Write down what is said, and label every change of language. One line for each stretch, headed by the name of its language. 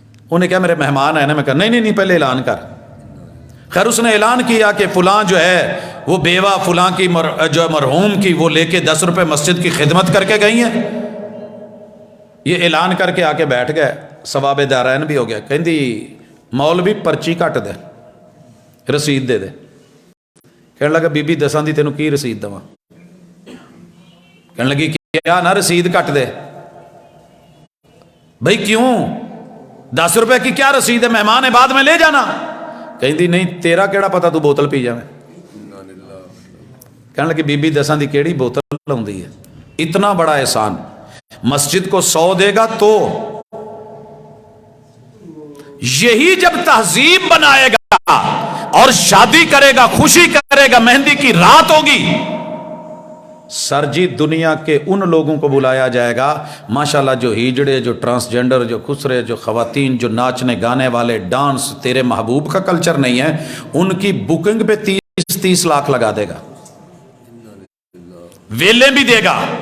Urdu: انہیں کہا میرے مہمان آئے نا. میں کہا نہیں پہلے اعلان کر. خیر اس نے اعلان کیا کہ فلاں جو ہے وہ بیوہ فلاں کی جو مرحوم کی وہ لے کے 10 روپے مسجد کی خدمت کر کے گئی ہیں. یہ اعلان کر کے آ کے بیٹھ گئے. ثواب دارین بھی ہو گیا.
Punjabi: کہندی مولوی پرچی کٹ دے, رسید دے دے. کہنے لگا بی بی دساں دی تینوں کی رسید دواں؟ کہنے لگی کیا نہ رسید کٹ دے.
Urdu: بھائی کیوں؟ 10 روپے کی کیا رسید ہے, مہمان ہے بعد میں لے جانا.
Punjabi: کہندی نہیں تیرا کیڑا پتا تو بوتل پی جاویں. کہنے لگی بی بی دساں دی کیڑی بوتل ہوندی ہے.
Urdu: اتنا بڑا احسان. مسجد کو 100 دے گا تو یہی جب تہذیب بنائے گا اور شادی کرے گا, خوشی کرے گا, مہندی کی رات ہوگی, سر جی دنیا کے ان لوگوں کو بلایا جائے گا ماشاءاللہ جو ہیجڑے, جو ٹرانسجینڈر, جو خسرے, جو خواتین, جو ناچنے گانے والے, ڈانس تیرے محبوب کا کلچر نہیں ہے, ان کی بکنگ پہ 30 لاکھ لگا دے گا, ویلے بھی دے گا.